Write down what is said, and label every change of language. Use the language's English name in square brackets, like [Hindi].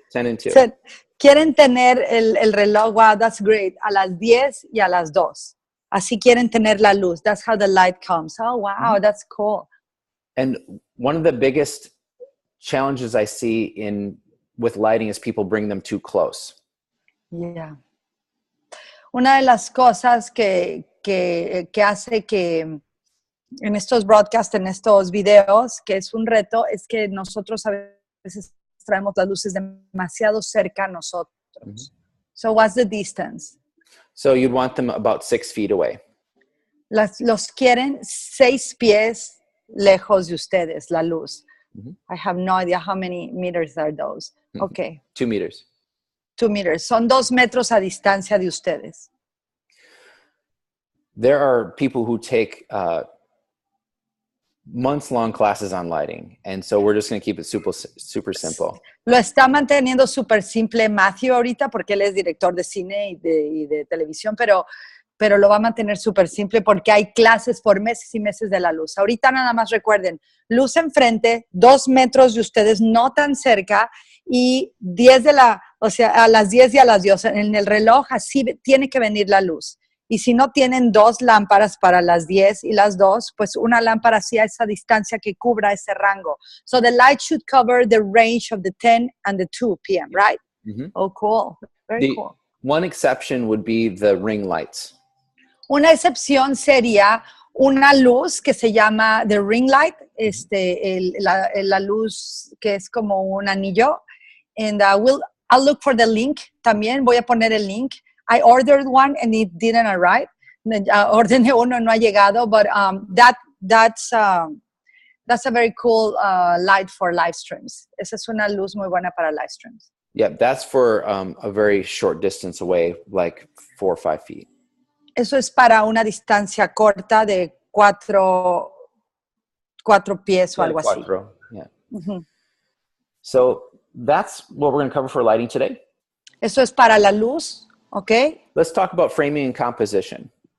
[English] 10 and 2. [Spanish] Quieren tener el reloj, [English] wow, that's great, [Spanish] a las 10 y a las 2. Así quieren tener la luz. [English] That's how the light comes. Oh, wow, that's cool. And one of the biggest challenges I see with lighting is people bring them too close. Yeah. [Spanish] Una de las cosas que hace que en estos broadcasts, en estos videos, que es un reto, es que nosotros a veces traemos las luces demasiado cerca a nosotros. [English] Mm-hmm. So what's the distance? So you'd want them about 6 feet away. [Spanish] Los quieren 6 pies lejos de ustedes, la luz. [English] Mm-hmm. I have no idea how many meters are those. Mm-hmm. Okay. 2 meters. 2 meters. [Spanish] Son 2 metros a distancia de ustedes. [English] There are people who take months-long classes on lighting, and so we're just going to keep it super simple. [Spanish] Lo está manteniendo súper simple Matthew ahorita porque él es director de cine y de televisión, pero lo va a mantener súper simple porque hay clases por meses y meses de la luz. Ahorita nada más recuerden, luz enfrente, 2 metros de ustedes, no tan cerca, y a las 10 y a las 10 en el reloj, así tiene que venir la luz. Y si no tienen 2 lámparas para las 10 y las 2, pues una lámpara así a esa distancia que cubra ese rango. [English] So the light should cover the range of the 10 and the 2 p.m., right? Mm-hmm. Oh, cool. Very cool. One exception would be the ring lights. [Spanish] Una excepción sería una luz que se llama [English] the ring light, [Spanish] la luz que es como un anillo. [English] And I'll look for the link también. [Spanish] Voy a poner el link. [English] I ordered one and it didn't arrive. [Spanish] Ordené uno, no ha llegado, [English] but that's a very cool light for live streams. [Spanish] Esa es una luz muy buena para live streams. [English] Yeah, that's for a very short distance away, like 4 or 5 feet. [Spanish] Eso es para una distancia corta de 4 4 pies o algo así. Cuatro, yeah. [English] So that's what we're going to cover for lighting today. [Spanish] Eso es para la luz, ¿ok? [English] Let's talk about framing and composition.